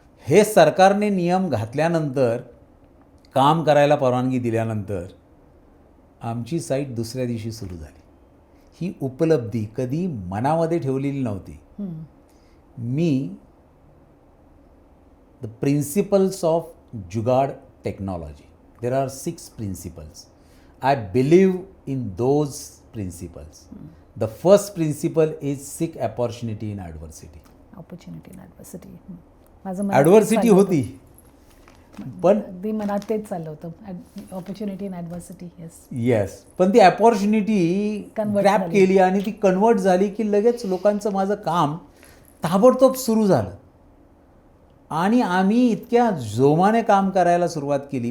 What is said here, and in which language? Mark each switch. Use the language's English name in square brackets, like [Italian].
[Marathi] हे सरकारने नियम घातल्यानंतर, काम करायला परवानगी दिल्यानंतर आमची साईट दुसऱ्या दिवशी सुरू झाली. ही उपलब्धी कधी मनामध्ये ठेवलेली नव्हती. मी [English] The principles of jugaad technology, there are 6 principles. I believe in those principles. The first principle is seek opportunity in adversity. Opportunity in adversity. [Marathi] माझं ॲडव्हर्सिटी होती, पण अगदी मनात तेच चाललं होतं, [English] Opportunity in adversity. [Marathi] येस, पण ती अपॉर्च्युनिटी [English] Convert grab [Marathi] झाली. केली आणि ती कन्वर्ट झाली की लगेच लोकांचं माझं काम ताबडतोब सुरू झालं आणि आम्ही इतक्या जोमाने काम करायला सुरुवात केली.